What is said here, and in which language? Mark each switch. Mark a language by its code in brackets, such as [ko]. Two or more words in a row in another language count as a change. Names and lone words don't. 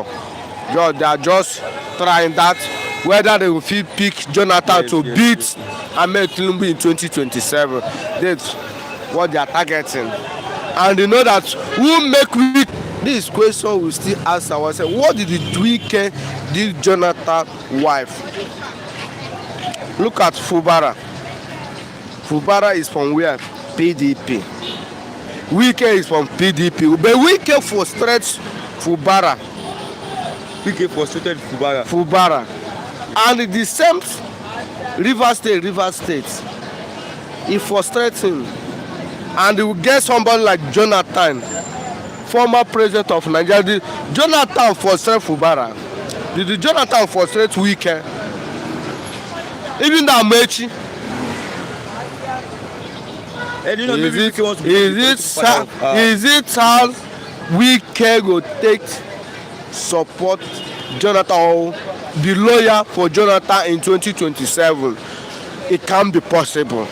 [en] They are just trying that whether they will fit pick Jonathan to beat Ahmed Tinubu in 2027. That's what they are targeting. And you know that who make Wike? This question we still ask ourselves: what did Wike give Jonathan's wife? Look at Fubara. Fubara is from where? PDP. Wike is from PDP. But Wike frustrates Fubara. Wike frustrated Fubara. Fubara. And the same Rivers State. He frustrates him. And he will get somebody like Jonathan, former president of Nigeria. Jonathan frustrates Fubara. Did Jonathan frustrate Wike? Even the Amechi. And you know, Is it how Wike will take support Jonathan or be lawyer for Jonathan in 2027? It can be possible.